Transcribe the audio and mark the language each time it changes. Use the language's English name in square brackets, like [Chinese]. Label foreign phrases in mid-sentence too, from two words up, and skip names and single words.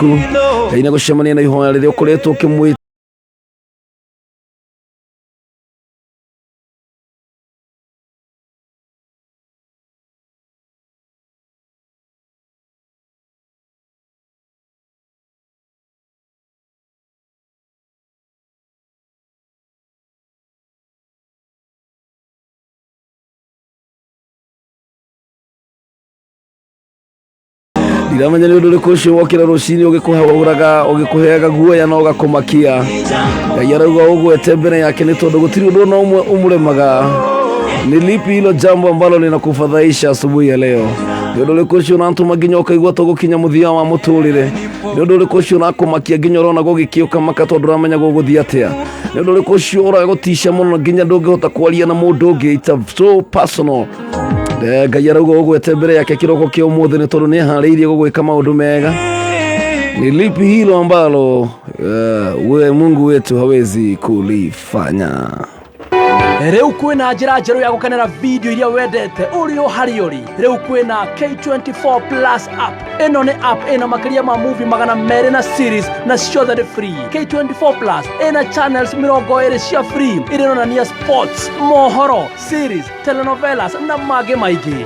[Kikuyu] Ngai nĩ gũcemania na ihoya rĩrĩa ũkoretwo ũkĩmwĩta ndiramenya nĩ ũndũ ũrĩkũ ũcio wokĩra rũcinĩ ũgĩkũheaga guoya na ũgakũmakia. Ngai arauga ũgwete mbere yake nĩ tondũ gũtirĩ ũndũ ona ũmwe ũmũremaga. [Swahili] Ni lipi hilo jambo ambalo linakufadhaisha asubuhi ya leo? [Kikuyu] Nĩ ũndũ ũrĩkũ ũcio ũratũma nginya ũkaigua ta gũkinya mũthia wa mũtũrĩre? Nĩ ũndũ ũrĩkũ ũcio ũrakũmakia nginya ũrona gũgĩkĩũka maka tondũ ũramenya gũgũthiĩ atĩa? Nĩ ũndũ ũrĩkũ ũcio ũragũticia mũno nginya ndũngĩhota kwaria na mũndũ ũngĩ? [English] It's so personal. [Kikuyu] Ngai arauga ũgwete mbere yake kĩroko kĩa ũmũthĩ nĩ tondũ nĩ aharĩirie gũgwĩka maũndũ mega. [Swahili] Ni lipi hilo ambalo Mungu wetu hawezi kulifanya? [Kikuyu] Rĩu kwĩna njĩra njerũ ya gũkenera video iria wendete ũrĩ o harĩ ũrĩ. Rĩu kwĩna K24 Plus app. Ĩno nĩ app ĩna makĩria ma movie 200 na series na ciothe nĩ free. K24 Plus ĩna channels 20 cia free iria inonania sports, mohoro, series, telenovelas na mangĩ maingĩ.